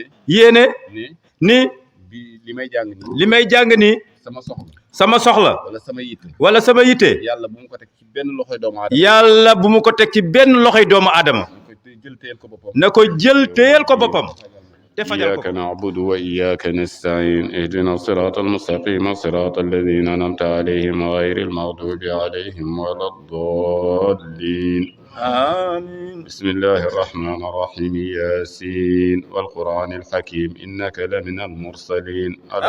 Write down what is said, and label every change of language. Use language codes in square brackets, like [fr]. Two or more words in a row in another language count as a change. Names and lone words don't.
[wo] yéene ne ni bi li may jàng nii li may jàng nii sama soxla sama soxla wala sama yitte wala sama yitte yàlla bu mu ko teg ci benn loxoy doomu aadama yàlla bu mu ko teg ci benn loxoy doomu aadama ñu koy jël téyel ko boppam na ko jël téyel ko boppam te fajal ko. [ar] إياك نعبد وإياك نستعين اهدنا الصراط المستقيم صراط الذين أنعمت عليهم غير المغضوب عليهم ولا الضالين آمين. بسم الله الرحمن الرحيم ياسين والقرآن الحكيم إنك لمن المرسلين على